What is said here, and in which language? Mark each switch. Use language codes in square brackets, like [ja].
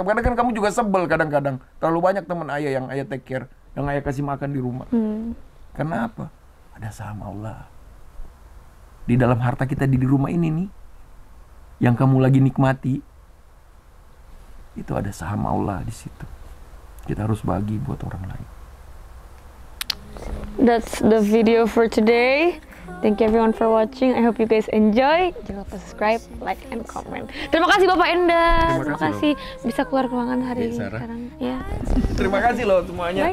[id] Kadang kan kamu juga sebel kadang-kadang. Terlalu banyak teman ayah yang ayah [en] take care, [id] yang ayah kasih makan di rumah. Karena apa? Ada saham Allah. Di dalam harta kita di rumah ini nih, yang kamu lagi nikmati, itu ada saham Allah di situ. Kita harus bagi buat orang lain. [en] That's the video for today. Thank you everyone for watching. I hope you guys enjoy. [id] Jangan lupa [en] subscribe, like, and comment. [id] Terima kasih Bapak Enda. Terima kasih bisa keluar ruangan hari ini sekarang. Ya. Terima kasih loh semuanya.